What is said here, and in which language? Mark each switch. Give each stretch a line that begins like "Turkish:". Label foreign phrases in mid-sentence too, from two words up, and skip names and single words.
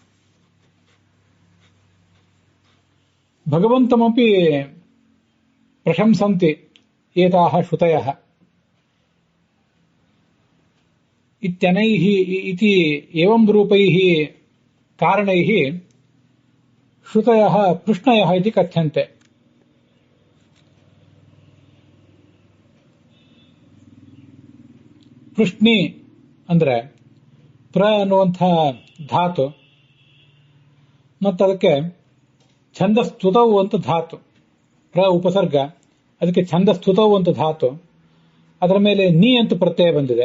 Sanskrit: भगवन्तमपि प्रशंसन्ति एताः श्रुतयः. इत्यनैः इति एवं रूपैः कारणैः श्रुतयः पृष्णयः इति कथ्यन्ते.
Kannada: ಪೃಷ್ಣಿ ಅಂದ್ರೆ ಪ್ರ ಅನ್ನುವಂಥ ಧಾತು ಮತ್ತು ಅದಕ್ಕೆ ಛಂದಸ್ತುತವು ಅಂತ ಧಾತು, ಪ್ರ ಉಪಸರ್ಗ, ಅದಕ್ಕೆ ಛಂದಸ್ತುತವು ಅಂತ ಧಾತು, ಅದರ ಮೇಲೆ ನೀ ಅಂತ ಪ್ರತ್ಯಯ ಬಂದಿದೆ.